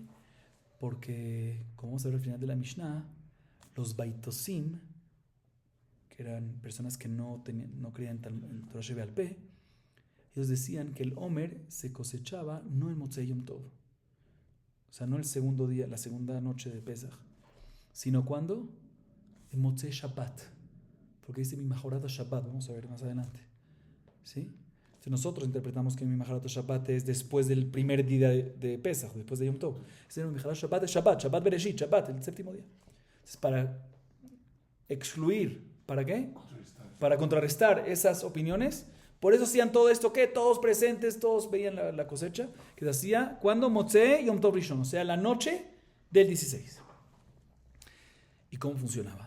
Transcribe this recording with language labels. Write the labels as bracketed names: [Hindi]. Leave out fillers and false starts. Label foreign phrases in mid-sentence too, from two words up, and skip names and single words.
[Spanish] Porque, como vamos a ver al final de la Mishnah, los Baitosim, que eran personas que no creían en [Hebrew] תורה שבעל פה, [Spanish] ellos decían que el Omer se cosechaba no en [Hebrew] מוצאי יום טוב, [Spanish] o sea, no el segundo día, la segunda noche de Pesach, sino ¿cuándo? En [Hebrew] מוצאי שבת, [Spanish] porque dice [Hebrew] ממחרת שבת, [Spanish] vamos a ver más adelante, ¿sí? Si nosotros interpretamos que [Hebrew] ממחרת שבת [Spanish] es después del primer día de Pesach, después de [Hebrew] יום טוב, ממחרת שבת [Spanish] es [Hebrew] שבת, שבת בראשית, שבת, [Spanish] el séptimo día. Entonces, para excluir, ¿para qué? Para contrarrestar esas opiniones. Por eso hacían todo esto, que todos presentes, todos veían la cosecha, que se hacía cuando [Hebrew] מוצאי יום טוב ראשון, [Spanish] o sea, la noche del 16. ¿Y cómo funcionaba?